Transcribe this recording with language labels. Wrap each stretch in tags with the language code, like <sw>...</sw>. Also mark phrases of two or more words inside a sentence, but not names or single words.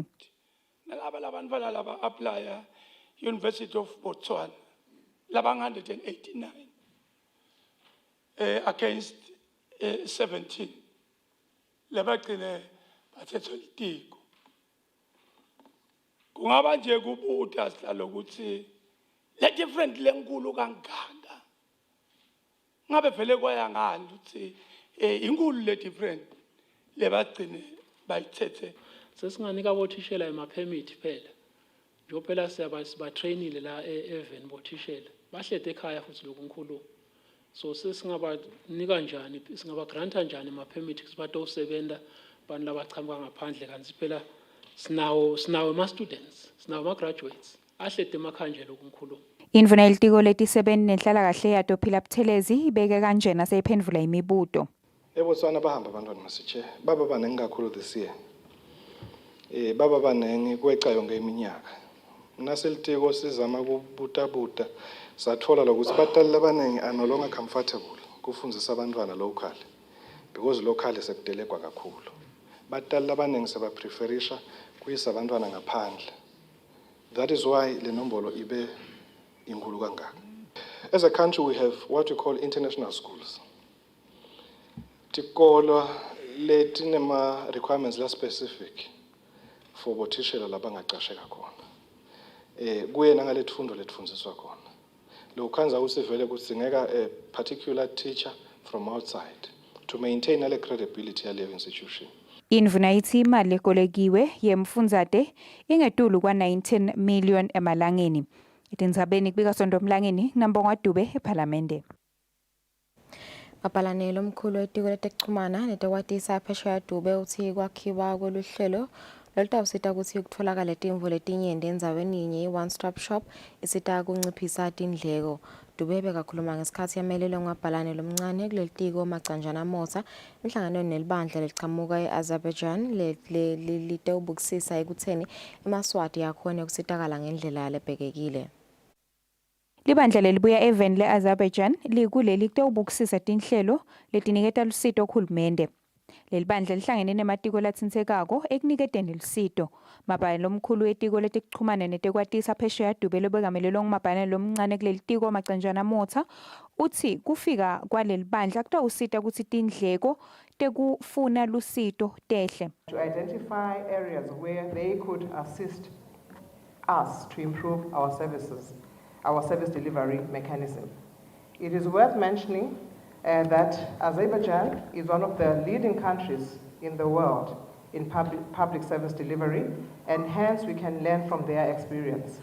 <ss>Nalaba labantwana laba applya University of Botswana, laba 189 against 17. Labagcine bathethe litiko. Kungaba nje kubuta sihlalo ukuthi le different lenkulu kangaka. Ngabe vele kwaya ngani ukuthi inkulu le different lebagcine bayithethe. Sesinganika bothishela emapermit phela. Njophela siyabatrainile la even bothishela bahlede ekhaya futhi lokunkulu so sesingabanika njani singabagranta njani ama-permit ukuthi batosebenta abantu labachamuka ngaphandle kanti phela sinawo ama-students sinawo ama-graduates ahlede emakhaya nje lokunkulu. Indvuna yelitiko letisebenti nenhlalakahle yato Phila Buthelezi ibeke kanjena seyiphendvula imibuto. eBotswana bahamba abantwana masitshe baba banengi kakhulu</ss> <en>this year</en> <ss>baba banengi kweca yonke iminyaka Naselitiko sizama kubuta sathola lokuthi batali labaningi</ss> <en>are no longer comfortable</en> <ss>kufundzisa abantwana local because local sekudelekwa kakhulu. Batali labaningi sebapreferisha kuyisa abantwana ngaphandle.</ss> <en>That is why</en> <ss>le nombolo ibe inkulu kangaka.</ss> <en>As a country, we have what we call international schools.</en> <ss>Tikolo letinema requirements la specific for bothishela labangaqasheka khona. Kuye nangaletfundo letfundziswa khona. Lokhanza usivele kudzingeka a particular teacher from outside to maintain ale credibility yaleyo institution. Indvuna ithi imali ekolekiwe yemfundzate ingetulu kwa 19 million emalangeni. Itindzabeni kubika Sondomlangeni Nambongwa Dube ePhalamende. Bapalanelo omkhulu wetiko letekuchumana netekwatisa phesheya Dube uthi kwakhiwa kweluhlelo lolutawusita ukuthi kutfolakale timvo letinyenti endzaweni yinye i-</ss> <en>one stop shop</en> <ss>isita kunciphisa tindleko. Dube bekakhuluma ngesikhathi yamelelwe ngwabhalane lomncane kulelitiko macanjana motsa emhlanganweni nelibandla lelichamuka e-Azerbaijan litewubukisisa ekutheni emaswati yakhona kusitakala ngendlela lebhekekile. Libandla lelibuya even le-Azerbaijan likuleli kutewubukisisa tinhlelo letiniketa lusito kuhulumende. Leli bandla lihlangene nematiko latsintsekako ekuniketeni lusito. Mabhalane lomkhulu wetiko letekuchumana netekwatisa phesheya Dube lobekamelelwe ngumabhalane lomncane kuleli tiko macanjana motsa uthi kufika kwaleli bandla kutawusita kutsi tindleko tekufuna lusito tehle.</ss> <en>To identify areas where they could assist us to improve our services, our service delivery mechanism. It is worth mentioning that Azerbaijan is one of the leading countries in the world in public service delivery, and hence we can learn from their experience.</en>